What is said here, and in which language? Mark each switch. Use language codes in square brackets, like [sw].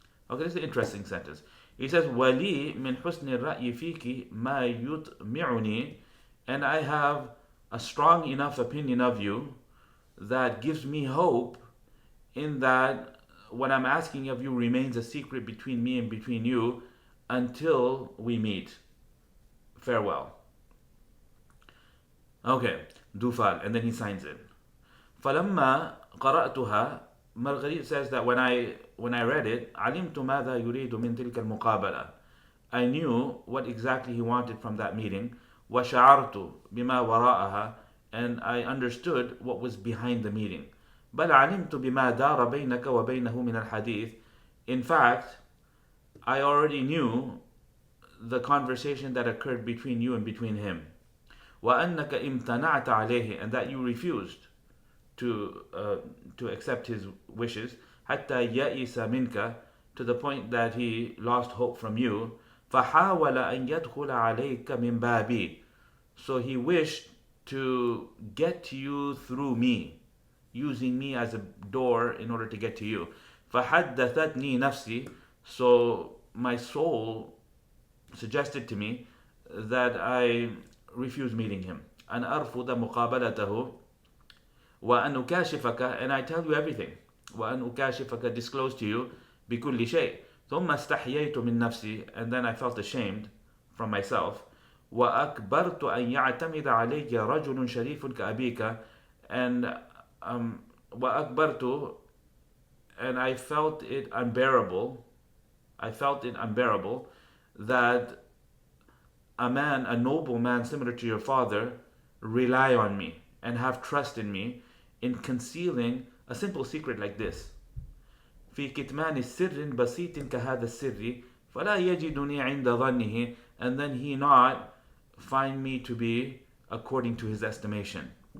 [en] Okay, this is an interesting sentence. He says, [ar] ولي من حسن الرأي فيك ما يطمعني, [en] and I have a strong enough opinion of you that gives me hope in that what I'm asking of you remains a secret between me and between you until we meet. Farewell. Okay, Dufal, and then he signs it. [ar] فلما قرأتها, [en] Marguerite says that when I read it, [ar] علمت ماذا يريد من تلك المقابلة. [en] I knew what exactly he wanted from that meeting. [ar] وشعرت بما وراءها, [en] and I understood what was behind the meeting. [ar] بل علمت بما دار بينك وبينه من الحديث. [en] In fact, I already knew the conversation that occurred between you and between him. [ar] وأنك امتنعت عليه, [en] and that you refused to accept his wishes. [ar] حتى يئس منك, [en] to the point that he lost hope from you. [ar] فحاول أن يدخل عليك من بابي, [en] so he wished to get to you through me, using me as a door in order to get to you. [ar] فحدثتني نفسي, [en] so my soul suggested to me that I refuse meeting him. [ar] أن أرفض مقابلته وأن أكاشفك, [en] and I tell you everything. [ar] وأن أكاشفك, [en] disclose to you [ar] بكل شيء. ثم استحييت من نفسي, [en] and then I felt ashamed from myself. [ar] وأكبرت أن يعتمد علي رجل شريف كأبيك, and وأكبرت, [en] and I felt it unbearable. I felt it unbearable that a man, a noble man similar to your father, rely on me and have trust in me in concealing a simple secret like this. [ar] في كتمان سر بسيط كهذا السر فلا يجدني عند ظنه, [en] and then he not find me to be according to his estimation.